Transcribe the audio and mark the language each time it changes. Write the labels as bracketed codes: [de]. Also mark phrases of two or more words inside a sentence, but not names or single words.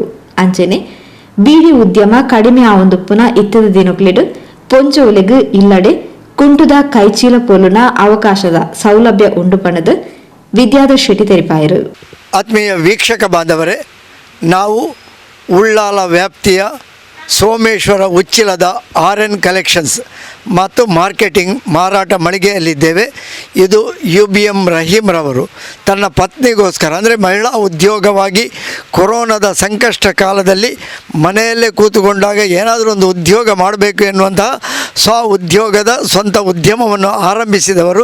[tcy] ಅಂಚನೆ ಬೀಡಿ ಉದ್ಯಮ ಕಡಿಮೆ ಆವೊಂದುಪ್ಪುನ ಇತ್ತದ ದಿನಕ್ಲಿಡು ಪೊಂಚ ಉಲೆಗು ಇಲ್ಲಡೆ ಕುಂಟುದ ಕೈಚೀಲ ಪೋಲುನ ಅವಕಾಶದ ಸೌಲಭ್ಯ ಉಂಡು ಪಣದು ವಿದ್ಯಾಧರ್ ಶೆಟ್ಟಿ ತೆರಿಪಾಯರು. [kn] ಆತ್ಮೀಯ ವೀಕ್ಷಕ ಬಾಂಧವರೇ, ನಾವು ಉಳ್ಳಾಲ ವ್ಯಾಪ್ತಿಯ ಸೋಮೇಶ್ವರ ಉಚ್ಚಿಲದ ಆರ್ಎನ್ ಕಲೆಕ್ಷನ್ಸ್ ಮತ್ತು ಮಾರ್ಕೆಟಿಂಗ್ ಮಾರಾಟ ಮಳಿಗೆಯಲ್ಲಿದ್ದೇವೆ. ಇದು UBM ರಹೀಮ್ರವರು ತನ್ನ ಪತ್ನಿಗೋಸ್ಕರ, ಅಂದರೆ ಮಹಿಳಾ ಉದ್ಯೋಗವಾಗಿ ಕೊರೋನಾದ ಸಂಕಷ್ಟ ಕಾಲದಲ್ಲಿ ಮನೆಯಲ್ಲೇ ಕೂತುಕೊಂಡಾಗ ಏನಾದರೂ ಒಂದು ಉದ್ಯೋಗ ಮಾಡಬೇಕು ಎನ್ನುವಂತಹ ಉದ್ಯೋಗದ ಸ್ವಂತ ಉದ್ಯಮವನ್ನು ಆರಂಭಿಸಿದವರು.